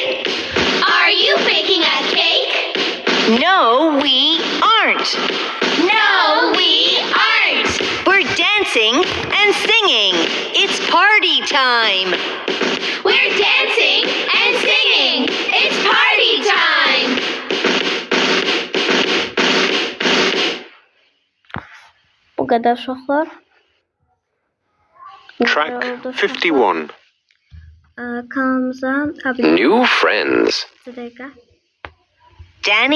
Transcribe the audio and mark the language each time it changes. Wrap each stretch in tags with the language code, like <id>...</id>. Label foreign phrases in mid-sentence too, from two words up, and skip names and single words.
<en>Are you baking a cake? No, we aren't. No, we aren't. We're dancing and singing. It's party time. We're dancing and singing. It's party time.</en> <az>Bu qədər uşaqlar.</az> <en>Track 51.</en> <az>Kanalımıza abunə</az> <en>New friends.</en> <az>olun.</az> <en>Danny.</en>